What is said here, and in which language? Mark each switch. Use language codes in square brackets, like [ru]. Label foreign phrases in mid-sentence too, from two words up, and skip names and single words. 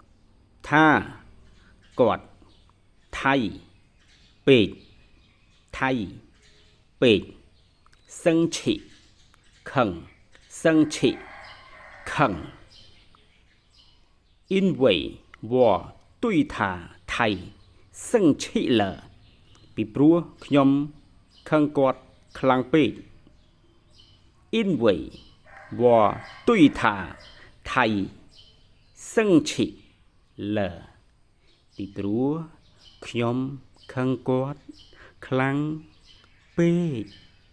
[km] ថៃពេក生气ខឹង因为 [zh] 我对他太生气了 [km] ពីព្រោះខ្ញុំខឹងគាត់ខ្លាំងពេក因为 [zh] 我对他太生气了 [km] ពីព្រោះខ្ញុំខឹងគាត់ខ្លាំងពេក